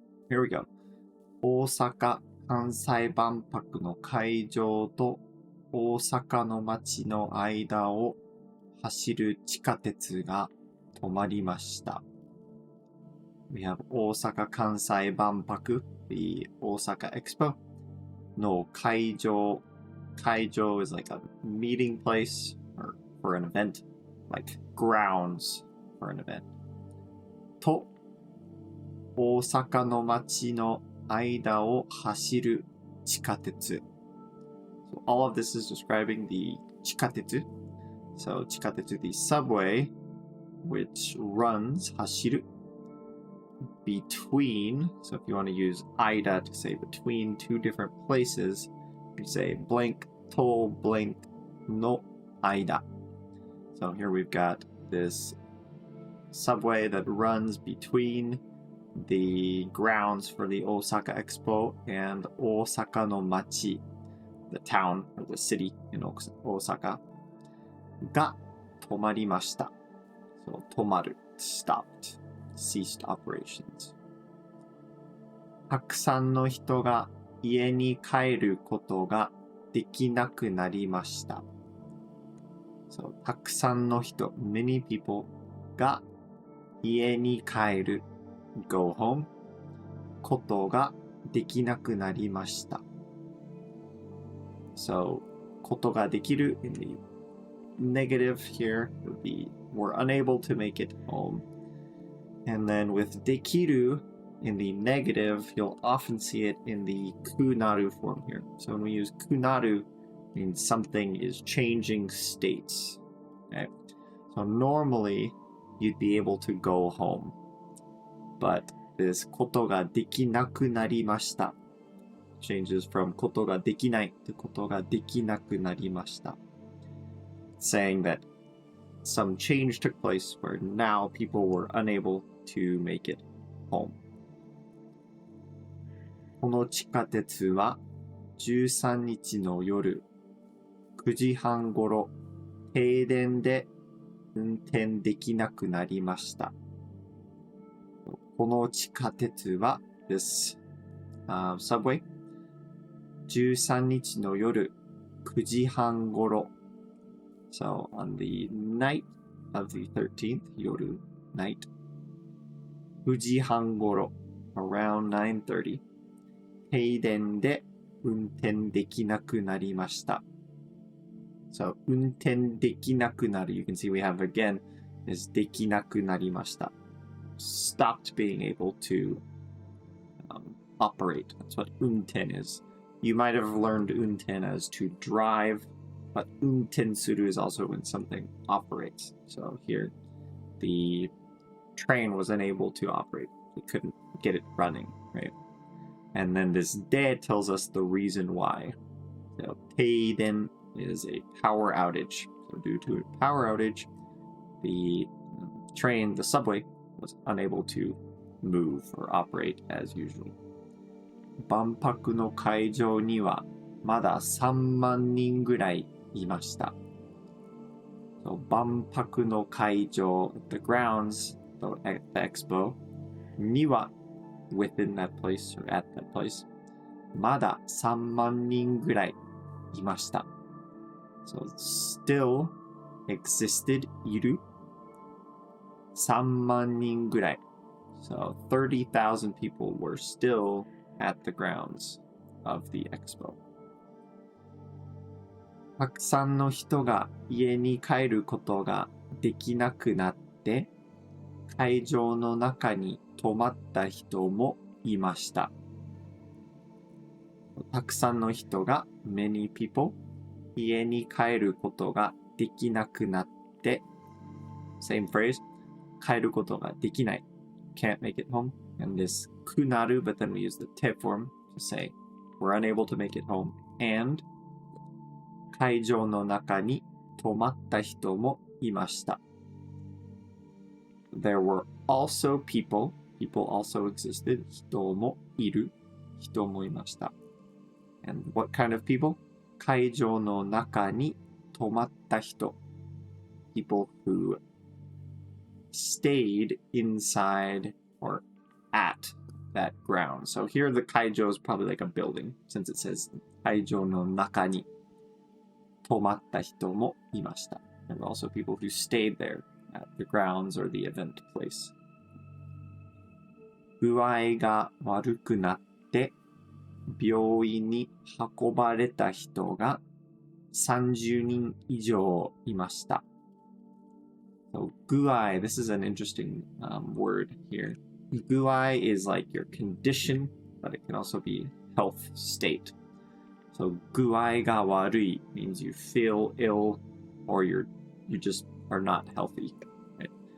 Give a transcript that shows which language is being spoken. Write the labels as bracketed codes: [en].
[en] Here we go. [ja] 大阪・関西万博の会場と大阪の街の間を走る地下鉄が止まりました。 [en] We have 大阪・関西万博 the Osaka Expo [ja] の会場。 [en] 会場 is like a meeting place or for an event, like grounds for an event. [ja] と大阪の街の間を走る地下鉄。 [en] So all of this is describing the 地下鉄。 So 地下鉄 the subway which runs 走る between. So if you want to use 間 to say between two different places, you say blank と blank の間. So here we've got this subway that runs between the grounds for the Osaka Expo and [ja] Osaka no machi, [en] the town or the city in Osaka, [ja] が止まりました。 [en] So 止まる stopped, ceased operations. [ja] たくさんの人が家に帰ることができなくなりました。 So たくさんの人 [en] many people [ja] が家に帰る [en] go home [ja] ことができなくなりました。 [en] So [ja] ことができる [en] in the negative here would be we're unable to make it home. And then with できる in the negative, you'll often see it in the kunaru form here. So when we use kunaru, means something is changing states. Okay? So normally you'd be able to go home. But this [ja] ことができなくなりました [en] changes from [ja] ことができない [en] to ことができなくなりました saying that some change took place where now people were unable to make it home. [ja] この地下鉄は13日の夜9時半ごろ停電で運転できなくなりました。この地下鉄は [en] this subway [ja] 13日の夜9時半ごろ [en] So on the night of the 13th 夜 night [ja] 9時半ごろ [en] around 9:30 [ja] 停電で運転できなくなりました [en] So [ja] 運転できなくなる [en] You can see we have again is [ja] できなくなりました [en] stopped being able to operate. That's what 運転 is. You might have learned 運転 as to drive, but 運転する is also when something operates. So here, the train was unable to operate. We couldn't get it running, right? And then this で tells us the reason why. So 停電 is a power outage. So due to a power outage, the train, the subway, was unable to move or operate as usual. [ja] 万博の会場にはまだ3万人ぐらいいました。 [en] So [ja] 万博の会場 [en] the grounds, the expo には within that place or at that place. [ja] まだ3万人ぐらいいました。 [en] So still existed いる [ja] 3万人ぐらい。 [en] So 30,000 people were still at the grounds of the expo. [ja] たくさんの人が家に帰ることができなくなって、会場の中に泊まった人もいました。たくさんの人が [en] many people [ja] 家に帰ることができなくなって [en] same phrase [ja] 帰ることができない [en] can't make it home and this くなる but then we use the te form to say we're unable to make it home and [ja] 会場の中に泊まった人もいました。 [en] There were also people also existed [ja] 人もいる人もいました。 [en] And what kind of people? [ja] 会場の中に泊まった人 [en] people who stayed inside or at that ground. So here the 会場 is probably like a building since it says [ja] 会場の中に泊まった人もいました。 [en] There were also people who stayed there at the grounds or the event place. [ja] 具合が悪くなって病院に運ばれた人が30人以上いました。 [en] So, 具合, this is an interesting word here. 具合 is like your condition, but it can also be health state. So, [ja] 具合が悪い [en] means you feel ill or you just are not healthy. Right?